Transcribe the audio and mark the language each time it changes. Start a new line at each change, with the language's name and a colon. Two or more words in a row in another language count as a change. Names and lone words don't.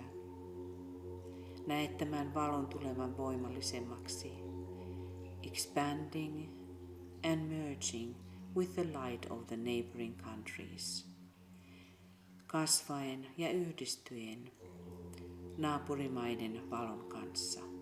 Finnish: Näe tämän valon tulevan voimallisemmaksi,
English: expanding and merging with the light of the neighboring countries.
Finnish: Kasvaen ja yhdistyen naapurimaiden valon kanssa.